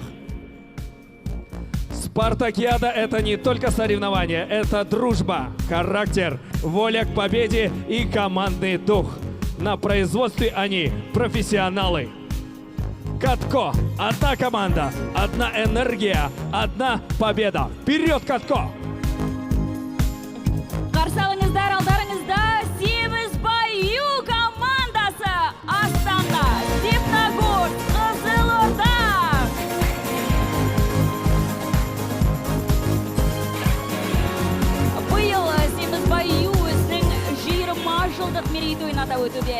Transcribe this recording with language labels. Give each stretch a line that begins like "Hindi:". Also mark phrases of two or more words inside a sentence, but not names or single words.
Russian: Спартакиада – это не только соревнования, это дружба, характер, воля к победе и командный дух. На производстве они профессионалы. Катко – одна команда, одна энергия, одна победа. Вперед, Катко!
Kazakh: Қарсы алыңыздар, алдарыңызда Семіз Баю командасы Астана, Степногорск, Қызылорда. Биыл Семіз Баю өзінің 20 жылдық мерейтойын атап өтуде.